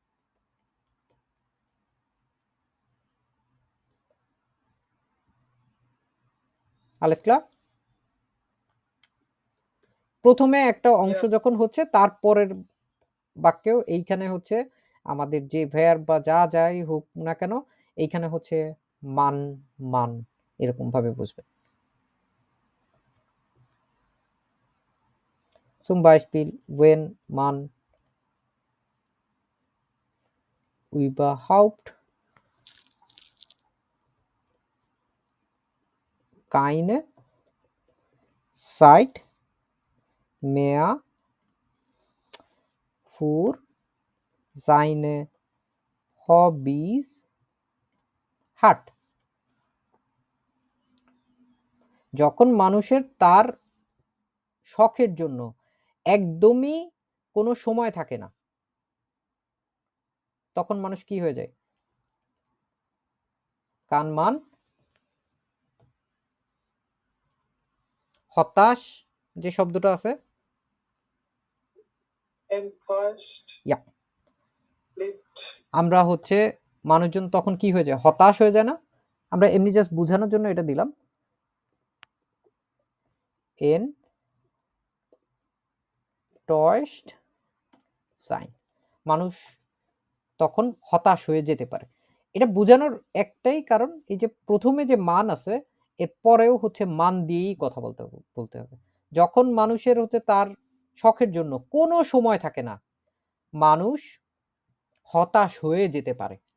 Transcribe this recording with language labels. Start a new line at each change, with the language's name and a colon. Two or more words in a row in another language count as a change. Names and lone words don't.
German: Alles klar?
Bangla: প্রথমে একটা অংশ যখন হচ্ছে তারপরের বাক্যেও এইখানে হচ্ছে আমাদের যে verb বা যা যাই হোক না কেন এইখানে হচ্ছে মান, মান এরকম ভাবে বুঝবে।
German: Zum Beispiel when man überhaupt keine Zeit mehr für seine Hobbys hat.
Bangla: যখন মানুষের তার শখের জন্য একদমই কোনো সময় থাকে না, তখন মানুষ কি হয়ে যায়? কান মান হতাশ যে শব্দটা আছে, ইয়া, আমরা হচ্ছে মানুষজন তখন কি হয়ে যায়? হতাশ হয়ে যায় না? আমরা এমনি জাস্ট বোঝানোর জন্য এটা দিলাম।
German: enttäuscht sein.
Bangla: মানুষ তখন হতাশ হয়ে যেতে পারে। এটা বোঝানোর একটাই কারণ, এই যে প্রথমে যে মান আছে এর পরেও হচ্ছে মান দিয়েই কথা বলতে হবে। যখন মানুষের হচ্ছে তার শখের জন্য কোনো সময় থাকে না, মানুষ হতাশ হয়ে যেতে পারে।